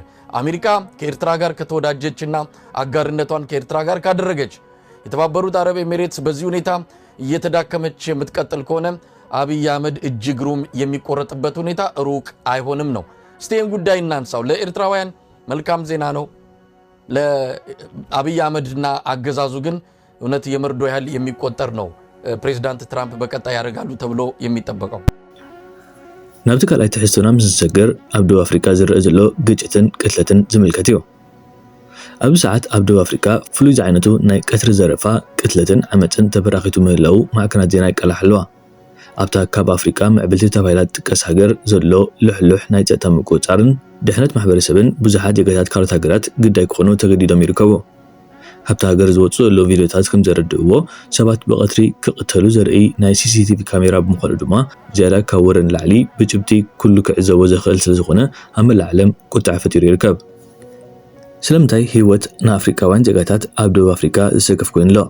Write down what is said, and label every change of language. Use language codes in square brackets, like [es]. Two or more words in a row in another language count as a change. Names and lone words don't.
[am] አሜሪካ ከኤርትራ ጋር ከተወዳጀችና አጋርነቷን ከኤርትራ ጋር ካደረገች የተባበሩት አረብ ኤሚሬትስ በዚህ ሁኔታ እየተዳከመች የምትቀጥል ከሆነ አብይ አህመድ እጅግሩም የሚቆረጥበት ሁኔታ ሩቅ አይሆንም ነው እስቲን ጉዳይ እናንሳው ለኤርትራውያን መልካም ዜና ነው ለአብይ አህመድና አገዛዙ ግን እውነት የመርዶ ያህል የሚቆጠር ነው ፕሬዝዳንት ትራምፕ በቀጣይ ያደርጋሉ ተብሎ የሚጠበቀው [ti] ናብቲ ካልኣይ ትሕዝቶና ምስ ዝሰገር ኣብ ደቡብ አፍሪካ ዝረአ ዘሎ ግጭትን ቅትለትን ዝምልከት እዩ ኣብ ሰዓት ኣብ ደቡብ አፍሪካ ፍሉይ ዓይነቱ ናይ ቀትሪ ዘረፋ ቅትለትን ዓመፅን ተበራኺቱ ምህላው ማዕከናት ዜና ይቀላሕ ኣለዋ ኣብታ ካብ ኣፍሪቃ ምዕብልቲ ተባሂላት ጥቀስ ሃገር ዘሎ ልሕልሕ ናይ ጸጥታ ምቁጽጻርን ድሕነት ማሕበረሰብን ብዙሓት ዜጋታት ካልኦት ሃገራት ግዳይ ክኾኑ ተገዲዶም ይርከቡ። ኣብታ ሃገር ዝወፁ ዘሎ ቪድዮታት ከም ዘረድእዎ ሰባት ብቐትሪ ክቕተሉ ዘርኢ ናይ ሲሲቲቪ ካሜራ ብምዃኑ ድማ ዝያዳ ካብ ወረን ላዕሊ ብጭብቲ ኩሉ ክዕዘቦ ዘኽእል ስለ ዝኾነ ኣብ መላእ ዓለም ቁጣዕ ፈጢሩ ይርከብ። ስለምንታይ ህይወት ንኣፍሪቃውያን ዜጋታት ኣብ ደቡብ ኣፍሪቃ ዝሰከፍ ኮይኑ ኣሎ?